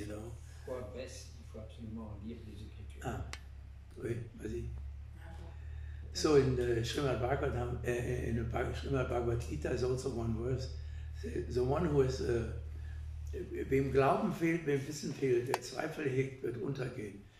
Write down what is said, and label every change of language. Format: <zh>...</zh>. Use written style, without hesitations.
<fr>Il faut absolument lire les Écritures. Ah, oui, vas-y.</fr> <en>So in the Srimad Bhagavatam, in the Srimad Bhagavad Gita is also one verse. The one who is,</en> <de>wem Glauben fehlt, wem Wissen fehlt, der Zweifel hegt, wird untergehen.</de>